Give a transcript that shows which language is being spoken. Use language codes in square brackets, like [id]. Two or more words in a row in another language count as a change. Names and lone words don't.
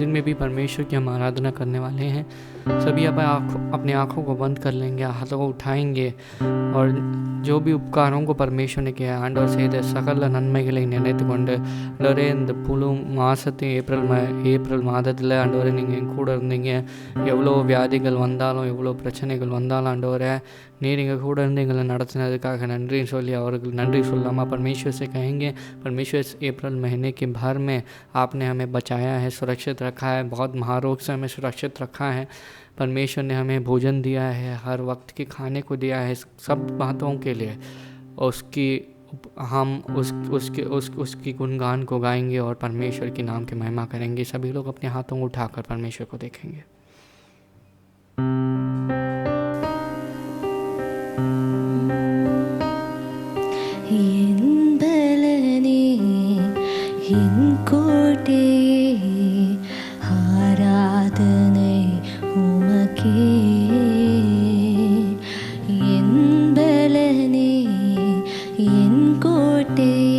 [hi] सभी परमेश्वर की हम आराधना करने वाले हैं। सभी अपने आँखों को बंद कर लेंगे, हाथों को उठाएंगे और जो भी उपकारों को परमेश्वर ने किया [ta] ஆண்டவர் செய்த சகல நன்மைகளை நினைத்து கொண்டு ஆண்டவரே இந்த புழு மாதத்தையும் ஏப்ரல் மாதத்தில் ஆண்டவரே நீங்கள் என் கூட இருந்தீங்க. எவ்வளோ வியாதிகள் வந்தாலும் எவ்வளோ பிரச்சனைகள் வந்தாலும் ஆண்டவரே நீர் எங்கள் கூட இருந்து எங்களை நடத்தினதுக்காக நன்றின்னு சொல்லி அவர்கள் நன்றி சொல்லாமா [hi] परमेश्वर से कहेंगे। परमेश्वर इस अप्रैल महीने के भर में आपने हमें बचाया है, सुरक्षित रखा है, बहुत महारोग से हमें सुरक्षित रखा है। परमेश्वर ने हमें भोजन दिया है, हर वक्त के खाने को दिया है। सब बातों के लिए उसकी हम उसकी गुणगान को गाएंगे और परमेश्वर के नाम की महिमा करेंगे। सभी लोग अपने हाथों को उठाकर परमेश्वर को देखेंगे। [ta] கோட்டே ஆராதனை உமக்கே, என் பலனே என் கோட்டே